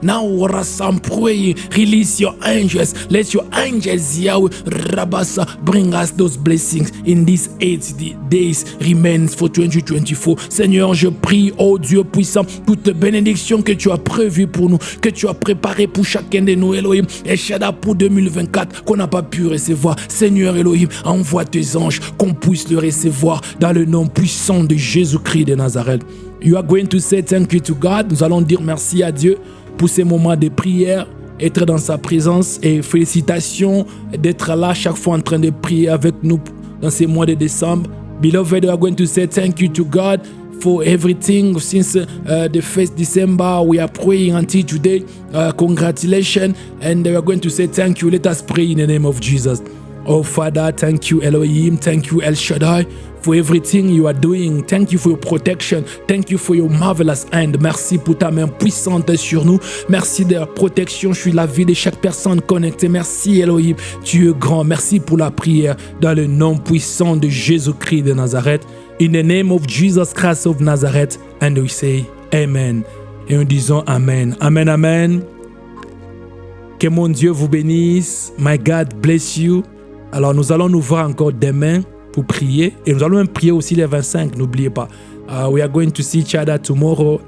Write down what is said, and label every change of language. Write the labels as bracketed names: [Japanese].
[English] Now, I'm praying, release your angels, let your angels, Yahweh, bring us those blessings in these 8 days remains for 2024. [French] Seigneur, je prie, oh Dieu puissant, toute bénédiction que tu as prévue pour nous, que tu as préparée pour chacun de nous, Elohim, et Shada pour 2024, qu'on n'a pas pu recevoir. Seigneur Elohim, envoie tes anges, qu'on puisse le recevoir dans le nom puissant de Jésus-Christ de Nazareth. [English] You are going to say thank you to God. [French] Nous allons dire merci à Dieu pour ces moments de prière, être dans sa présence, et félicitations d'être là chaque fois en train de prier avec nous dans ces mois de décembre. [English] Beloved, we are going to say thank you to God for everything since the 1st December. We are praying until today. Congratulations. And we are going to say thank you. Let us pray in the name of Jesus. Oh Father, thank you Elohim, thank you El Shaddai for everything you are doing. Thank you for your protection. Thank you for your marvelous hand. [French] Merci pour ta main puissante sur nous. Merci de la protection sur la vie de chaque personne connectée. Merci Elohim, tu es grand. Merci pour la prière dans le nom puissant de Jésus-Christ de Nazareth. [English] In the name of Jesus Christ of Nazareth. And we say Amen. [French] Et nous disons Amen. [English] Amen, Amen. [French] Que mon Dieu vous bénisse. [English] My God bless you. [French] Alors nous allons nous voir encore demain pour prier. Et nous allons même prier aussi les 25, n'oubliez pas. [English] We are going to see each other tomorrow.